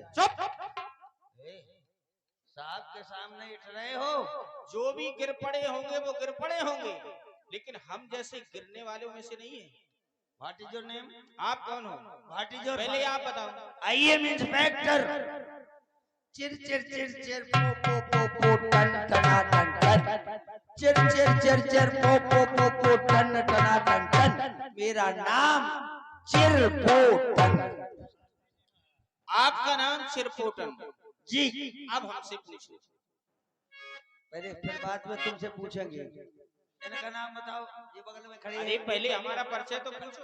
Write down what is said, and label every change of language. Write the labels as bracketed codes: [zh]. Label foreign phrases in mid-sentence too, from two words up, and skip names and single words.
[hi] चुप! साहब के सामने उठ रहे हो। जो भी गिर पड़े होंगे वो गिर पड़े होंगे, लेकिन हम जैसे गिरने वालों में से नहीं है। [en] What is your name? [hi] आप कौन हो? [en] What is your? [hi] पहले आप बताओ। [en] I am inspector. चिर चिर चिर चिर पो पो पो पो टन टना टन टन। चिर चिर चिर चिर पो पो पो पो टन टना टन टन। [hi] मेरा नाम चिरपोटन। आपका नाम चिरपोटन जी। अब हमसे पूछो। पहले फिर बाद में तुमसे पूछेंगे। इनका नाम बताओ। ये बगल में खड़ी है। अरे पहले हमारा परिचय तो पूछो।